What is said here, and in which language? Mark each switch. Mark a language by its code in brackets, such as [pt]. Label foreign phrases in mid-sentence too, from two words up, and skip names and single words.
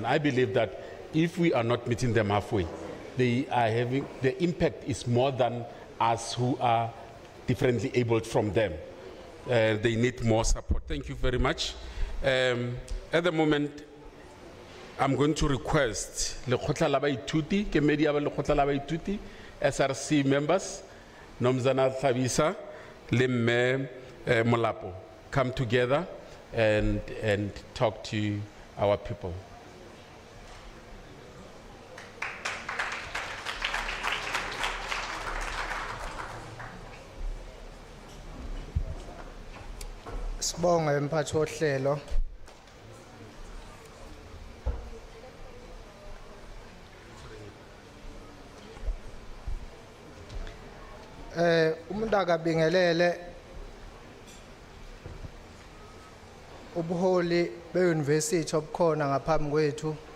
[en] I believe that if we are not meeting them halfway, they are having, the impact is more than us who are differently abled from them. They need more support. Thank you very much. At the moment, I'm going to request [st] Lekgotla la Baithuti, Kemedi ya Lekgotla la Baithuti, [en] SRC members, Nomzana Thabisa, Lemme Molapo, come together and talk to our people. [zu] Sibonge mphathi wohlelo. Umuntu akabingelele ubuholi beuniversity obukhona ngaphambi kwethu.